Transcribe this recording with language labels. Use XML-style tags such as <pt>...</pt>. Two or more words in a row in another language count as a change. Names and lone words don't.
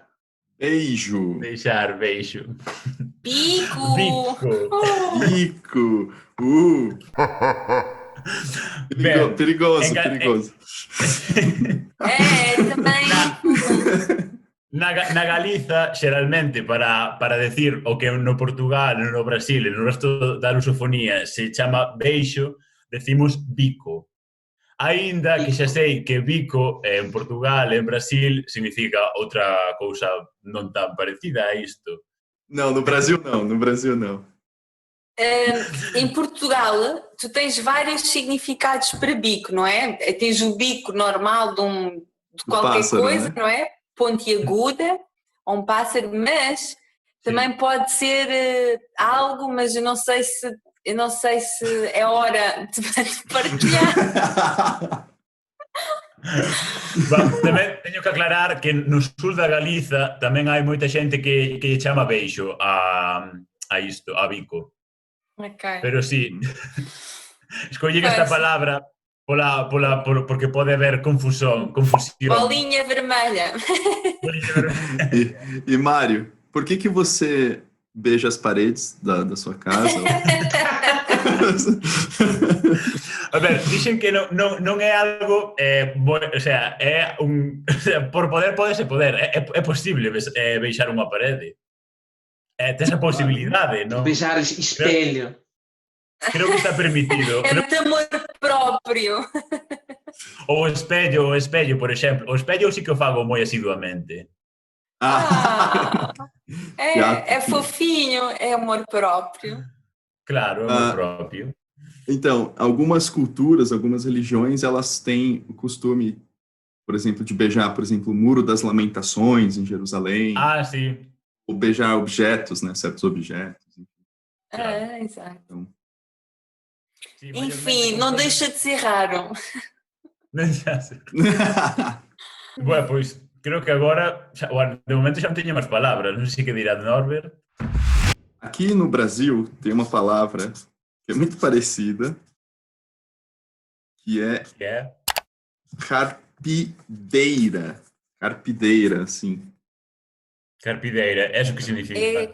<pt>Beijo. Beijar, beijo.</pt> <gl>Bico. Bico. Ben,</gl> <pt>Perigoso. Também.</pt> <gl>Na Galiza, xeralmente, para decir o que no Portugal, no Brasil e no resto da lusofonía se chama beixo, decimos bico. Aínda que xa sei que bico en Portugal e en Brasil significa outra cousa non tan parecida a isto.</gl> <pt>Não, no Brasil não. Em Portugal, tu tens vários significados para bico, não é? Tens o bico normal de qualquer pássaro, coisa, né? não é? Pontiaguda, ou um pássaro, mas também pode ser algo, mas eu não sei se é hora de partilhar.</pt> <gl>Tamén teño que aclarar que no sur da Galiza tamén hai moita xente que lle chama beixo a isto, a bico. Ok. Pero sí, escollín esta</gl> <pt>Pois.</pt> <gl>palabra porque pode haber confusión.</gl> <pt>Bolinha vermelha. E Mário, por que você beija as paredes da sua casa?</pt> <gl>A ver, dixen que non é algo, o sea, por podese poder, é posible beixar unha parede. Tes a posibilidade, non?</gl> <pt>Beijar espelho.</pt> <gl>Creo que está permitido.</gl> <pt>É de amor próprio.</pt> <gl>O espello, por exemplo. O espello sí que o fago moi asiduamente.</gl> <pt>É fofinho, é amor próprio. Claro, amor próprio. Então, algumas culturas, algumas religiões, elas têm o costume, por exemplo, de beijar, por exemplo, o Muro das Lamentações em Jerusalém. Sim. Ou beijar objetos, né? Certos objetos. Claro. Exato. Então,</pt> <gl>Sí,</gl> <pt>enfim, não deixa de ser raro.</pt> <gl>Bueno, pois, creo que agora, de momento já não teño máis palabras, non sei que dirá Norbert.</gl> <pt>Aqui no Brasil tem uma palavra que é muito parecida, que é carpideira. Carpideira, assim. Carpideira, é o que significa?</pt>